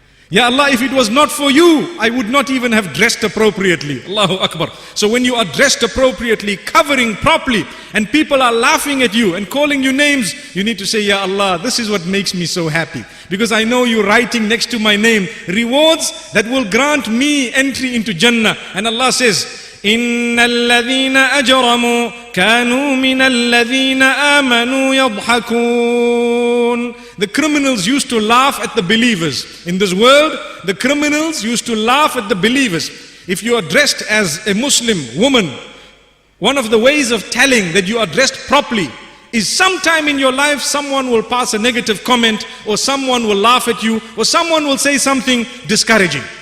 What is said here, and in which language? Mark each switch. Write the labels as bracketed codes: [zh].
[en] Ya Allah, if it was not for you, I would not even have dressed appropriately. Allahu Akbar. So when you are dressed appropriately, covering properly, and people are laughing at you and calling you names, you need to say, "Ya Allah, this is what makes me so happy. Because I know you're writing next to my name rewards that will grant me entry into Jannah." And Allah says, [ar] إِنَّ الَّذِينَ أَجْرَمُوا كَانُوا مِنَ الَّذِينَ آمَنُوا يَضْحَكُونَ. [en] The criminals used to laugh at the believers. In this world, the criminals used to laugh at the believers. If you are dressed as a Muslim woman, one of the ways of telling that you are dressed properly is sometime in your life someone will pass a negative comment, or someone will laugh at you, or someone will say something discouraging.